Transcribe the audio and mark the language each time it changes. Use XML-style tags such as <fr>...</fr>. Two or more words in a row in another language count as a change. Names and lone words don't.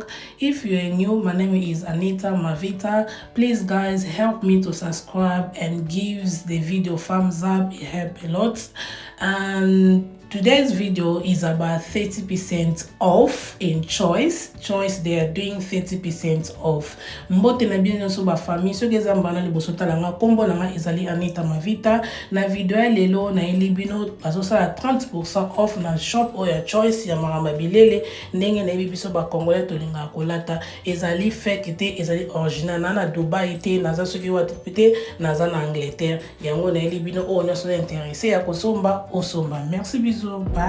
<en>If you are new, my name is Anita Mavita. Please guys, help me to subscribe and give the video thumbs up. It helps a lot. And today's video is about 30% off in Choice. They are doing 30% off.</en> <ln>Mbote na bien so ba famille so geza mbana liboso talanga kombo langa ezali Anita Mavita na video ya lelo na ilibino bazosala 30% off na shop oya Choice ya maramba bilele ndenge na biso ba congolais tolinga kolata ezali fake te ezali original na Dubai te naza soki watipite naza na Angleterre yango na ilibino o nyoso intéressé ya kosomba osomba.</ln>